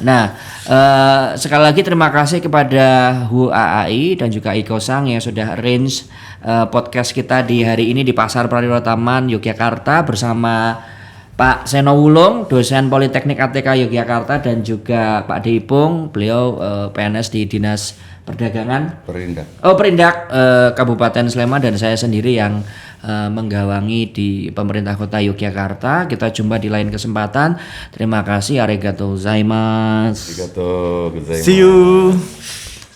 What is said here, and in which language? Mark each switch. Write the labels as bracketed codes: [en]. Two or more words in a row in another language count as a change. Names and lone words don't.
[id] Nah sekali lagi terima kasih kepada HUAAI dan juga Iko Sang yang sudah arrange podcast kita di hari ini di Pasar Prarirwa Taman Yogyakarta bersama Pak Seno Wulung, dosen Politeknik ATK Yogyakarta, dan juga Pak Deipung, beliau PNS di Dinas Perdagangan Perindak Kabupaten Sleman, dan saya sendiri yang menggawangi di pemerintah kota Yogyakarta. Kita jumpa di lain kesempatan. Terima kasih, [ja] ありがとうございます. ありがとうございます. [en] See you.